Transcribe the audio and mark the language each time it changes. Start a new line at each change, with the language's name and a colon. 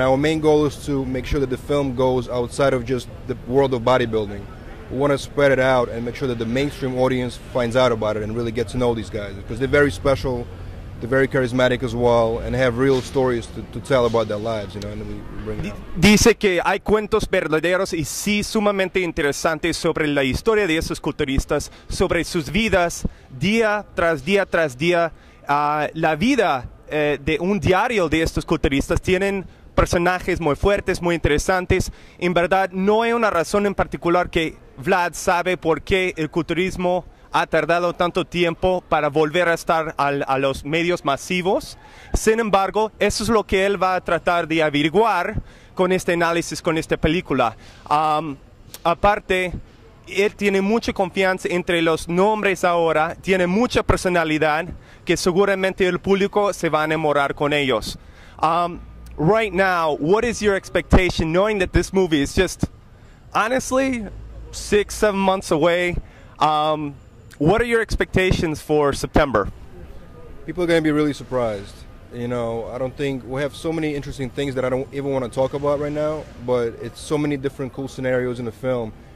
English: And our main goal is to make sure that the film goes outside of just the world of bodybuilding. We want to spread it out and make sure that the mainstream audience finds out about it and really get to know these guys, because they're very special, they're very charismatic as well, and have real stories to tell about their lives, and we bring it out.
Spanish: Dice que hay cuentos verdaderos y sí sumamente interesantes sobre la historia de esos culturistas, sobre sus vidas día tras día tras día. La vida de un diario de estos culturistas tienen personajes muy fuertes, muy interesantes. En verdad, no hay una razón en particular que Vlad sabe por qué el culturismo ha tardado tanto tiempo para volver a estar a los medios masivos. Sin embargo, eso es lo que él va a tratar de averiguar con este análisis, con esta película. Aparte, él tiene mucha confianza entre los nombres ahora, tiene mucha personalidad, que seguramente el público se va a enamorar con ellos.
English: Right now, what is your expectation, knowing that this movie is just, honestly, 6-7 months away? What are your expectations for September? People are going to be really surprised. I don't think we have so many interesting things that I don't even want to talk about right now, but it's so many different cool scenarios in the film.